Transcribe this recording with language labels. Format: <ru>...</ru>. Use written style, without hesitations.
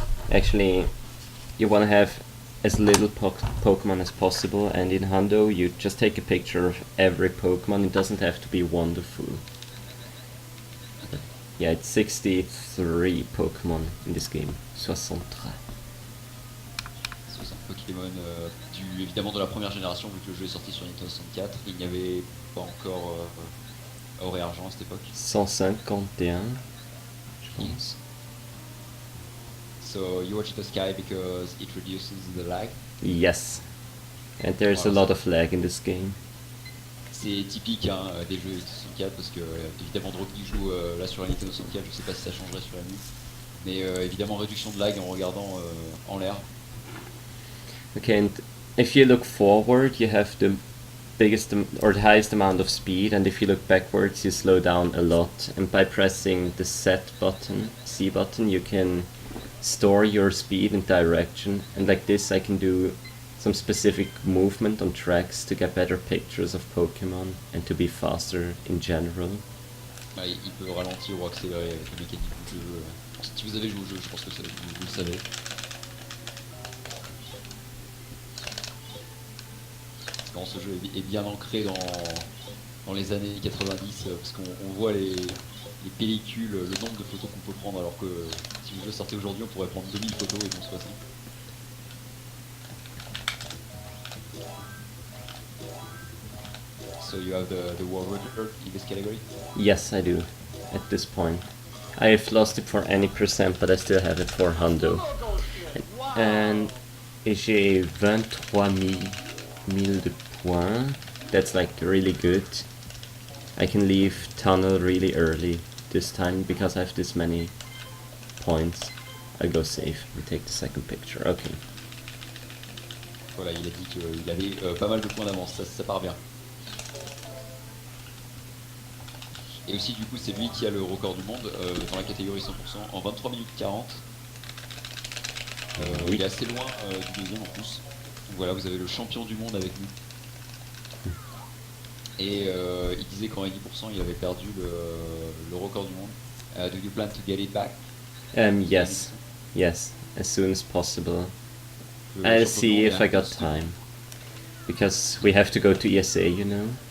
<en>Actually, you want to have as little Pokemon as possible, and in Hundo, you just take a picture of every Pokemon. It doesn't have to be wonderful. Yeah, it's 63 Pokemon in this game. 63.</en> <fr>60 Pokémon, évidemment de la première génération, vu que le jeu est sorti sur Nintendo 64. Il n'y avait pas encore or et argent à cette époque. 151, je pense.</fr> <en>So you watch the sky because it reduces the lag. Yes. And there's a lot of lag in this game.</en> <fr>C'est typique hein, des jeux Nintendo 64 parce que évidemment Drogie joue là sur la Nintendo 64, je sais pas si ça changerait sur la nuit. Mais évidemment réduction de lag en regardant en l'air.</fr> <en>Okay, and if you look forward, you have the biggest or the highest amount of speed, and if you look backwards, you slow down a lot. And by pressing the set button, C button, you can store your speed and direction, and like this I can do some specific movement on tracks to get better pictures of Pokemon and to be faster in general.</en> <fr>Il peut ralentir ou accélérer avec la mécanique du jeu. Si vous avez joué au jeu, je pense que vous le savez. Bon, ce jeu est bien ancré dans les années 90 parce qu'on voit les pellicules, le nombre de photos qu'on peut prendre, alors que si le jeu sortait aujourd'hui, on pourrait prendre 2000 photos et non 60.</fr> <en>So you have the world record in this category? Yes, I do, at this point. I have lost it for any percent, but I still have it for Hundo. And</en> <fr>j'ai 23 000 de points.</fr> <en>That's like really good. I can leave tunnel really early this time because I have this many points. I go safe and take the second picture. Okay.</en> <fr>Voilà, il a dit qu'il avait pas mal de points d'avance, ça part bien. Et aussi du coup c'est lui qui a le record du monde dans la catégorie 100% en 23 minutes 40. Oui. Il est assez loin du deuxième en plus. Donc voilà, vous avez le champion du monde avec nous. Et il disait qu'en 10% il avait perdu le record du monde.</fr> <en>Do you plan to get it back? Yes. Yes, as soon as possible. I'll see if I got time. Because we have to go to ESA, you know?</en>